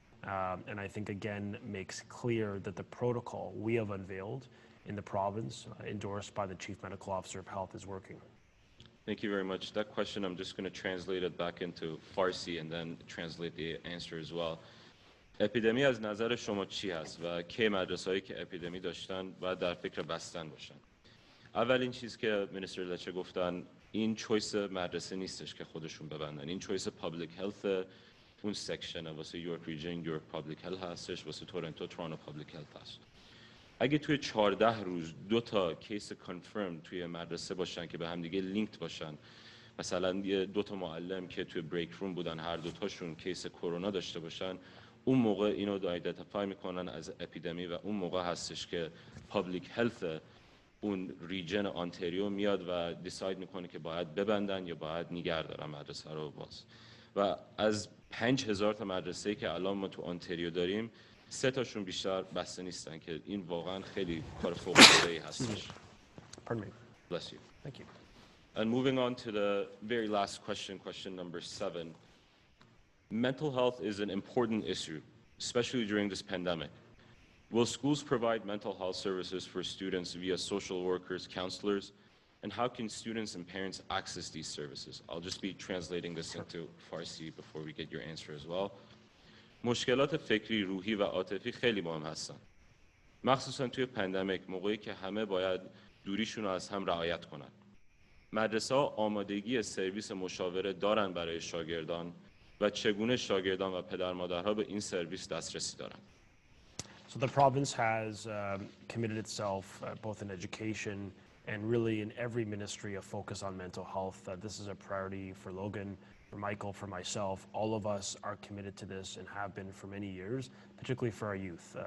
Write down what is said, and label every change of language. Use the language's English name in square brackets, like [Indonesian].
[English] And I think, again, makes clear that the protocol we have unveiled in the province, endorsed by the Chief Medical Officer of Health, is working. Thank you very much. That question, I'm just going to translate it back into Farsi and then translate the answer as well. [Persian] اپیدمی از نظر شما چی هست و کی مدرسه‌هایی که اپیدمی داشتن باید در فکر بستن باشن؟ اولین چیز که [English] minister [Persian] لچه گفتن این [English] choice [Persian] مدرسه نیستش که خودشون ببندن، این چویس [English] public health [Persian] اون [English] section [Persian] واسه یورک ریجن یورک پابلیک هلث هستش، واسه تورنتو تورانتو پابلیک هلث هست. اگه توی 14 روز 2 تا کیس [English] confirm [Persian] توی مدرسه باشن که به هم دیگه [English] linked [Persian] باشن، مثلا 2 تا معلم که توی [English] break room [Persian] بودن هر 2 تاشون کیس کرونا داشته باشن، اون موقع اینو [English] identify [Persian] میکنن از اپیدمی و اون موقع هستش که پابلیک هلث اون [English] region [Persian] آنتاریو میاد و [English] decide [Persian] میکنه که باید ببندن یا باید نگه دارن مدرسه رو باز. و از 5,000 تا مدرسه‌ای که الان ما تو آنتاریو داریم 3 تاشون بیشتر بسته نیستن که این واقعا خیلی کار فوق‌العاده‌ای هستش. [English] Pardon me. Bless you. Thank you. And moving on to the very last question, question number 7. Mental health is an important issue, especially during this pandemic. Will schools provide mental health services for students via social workers, counselors? And how can students and parents access these services? I'll just be translating this into Farsi before we get your answer as well. [Persian] مشکلات فکری، روحی و عاطفی خیلی مهم هستن. مخصوصا توی [English] pandemic [Persian] موقعی که همه باید دوریشون رو از هم رعایت کنن. مدرسه ها آمادگی سرویس مشاوره دارن برای شاگردان و چگونه شاگردان و پدر مادرها به این سرویس دسترسی دارن. [English] So the province has committed itself both in education and really in every ministry a focus on mental health. This is a priority for Logan, for Michael, for myself. All of us are committed to this and have been for many years, particularly for our youth.